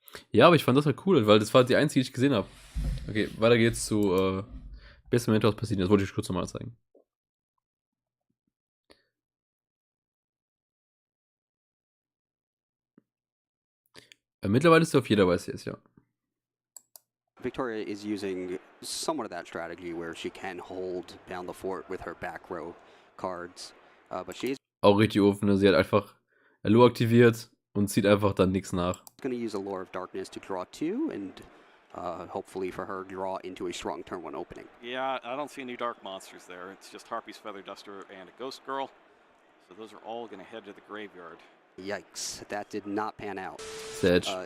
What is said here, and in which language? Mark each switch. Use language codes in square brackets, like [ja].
[de] Ja, aber ich fand das halt cool, weil das war die einzige, die ich gesehen habe. Okay, weiter geht's zu besten Moment aus Brasilien. Das wollte ich kurz nochmal zeigen. Mittlerweile ist er auf jeder YCS, ja. [en] Victoria is using somewhat of that strategy where she can hold down the fort with her back row cards, but she's [de] Auch richtig offen, ne? Sie hat einfach Allo aktiviert und zieht einfach dann nichts nach. [en] going to use a Lure of Darkness to draw 2 and hopefully for her draw into a strong turn 1 opening. Yeah, I don't see any dark monsters there. It's just Harpy's Feather Duster and a Ghost Girl. So those are all going to head to the graveyard. Yikes, that did not pan out. Sedge.